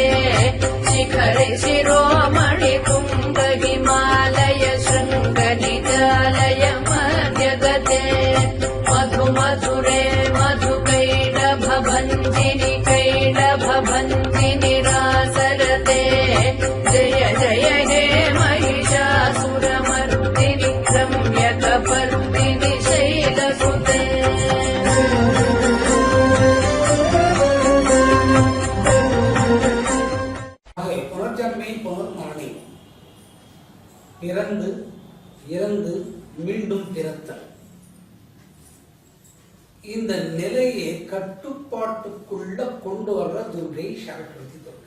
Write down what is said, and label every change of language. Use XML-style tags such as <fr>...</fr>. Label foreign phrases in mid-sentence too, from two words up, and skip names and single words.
<sa>शिखरे शिरोमणि कुम्भ हिमालय शृङ्गनिजालय मध्यगते मधुमधुरे मधुकैडभभञ्जिनि कैडभभञ्जिनि रासरते जय जय हे महिषासुरमर्दिनि रम्यकपर्दिनि शैलसुते</sa> <ta>புனர்ஜன்மை புனர்மரணை பிறந்து இறந்து மீண்டும் பிறத்தல் இந்த நிலையை கட்டுப்பாட்டுக்குள்ள கொண்டு வர்ற துர்கை சரஸ்வதி துர்கை.</ta>